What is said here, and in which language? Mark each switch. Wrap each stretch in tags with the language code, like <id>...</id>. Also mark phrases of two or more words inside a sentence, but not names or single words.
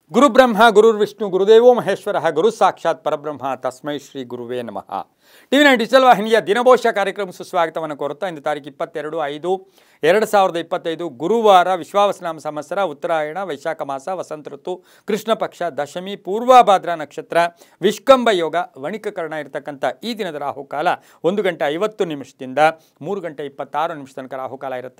<sa>ಗುರುಬ್ರಹ್ಮ ಗುರುರ್ವಿಷ್ಣು ಗುರುದೇವೋ ಮಹೇಶ್ವರ ಗುರು ಸಾಕ್ಷಾತ್ ಪರಬ್ರಹ್ಮ ತಸ್ಮೈ ಶ್ರೀ ಗುರುವೇ ನಮಃ.</sa> <kn>ಟಿವಿ9 ಡಿಜಿಟಲ್ ವಾಹಿನಿಯ ದಿನಭೋಷ ಕಾರ್ಯಕ್ರಮ ಸುಸ್ವಾಗತವನ್ನು ಕೋರುತ್ತಾ ಇಂದು ತಾರೀಕು 22/5/2025 ಗುರುವಾರ ವಿಶ್ವಾವಸನಾಮ ಸಂವತ್ಸರ ಉತ್ತರಾಯಣ ವೈಶಾಖ ಮಾಸ ವಸಂತ ಋತು ಕೃಷ್ಣ ಪಕ್ಷ ದಶಮಿ ಪೂರ್ವಭಾದ್ರಾ ನಕ್ಷತ್ರ ವಿಷ್ಕಂಭ ಯೋಗ ವಣಿಕಕರಣ ಇರತಕ್ಕಂಥ ಈ ದಿನದ ರಾಹುಕಾಲ 1:50 3:26 ತನಕ ರಾಹುಕಾಲ ಇರುತ್ತೆ.</kn>